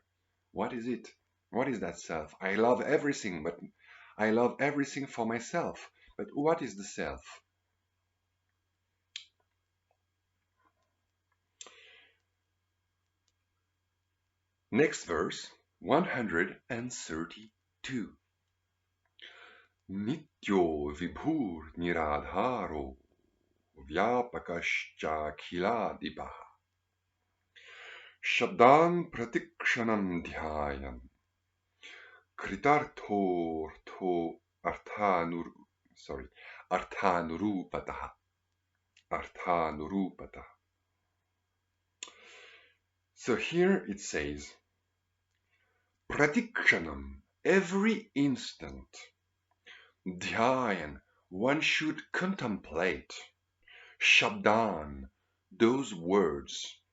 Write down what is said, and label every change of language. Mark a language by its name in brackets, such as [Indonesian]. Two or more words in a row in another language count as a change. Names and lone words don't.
[English] What is it? What is that self? I love everything, but I love everything for myself. But what is the self? Next verse, 132. [Sanskrit] Nityo vibhur nirādhāro vyāpakaś cākhilādhipaḥ śabdān pratikṣaṇaṃ dhyāyan kṛtārtho rthānurūpataḥ. [English] So here it says, pratikṣaṇaṃ, every instant, dhyāyan, one should contemplate, śabdān, those words,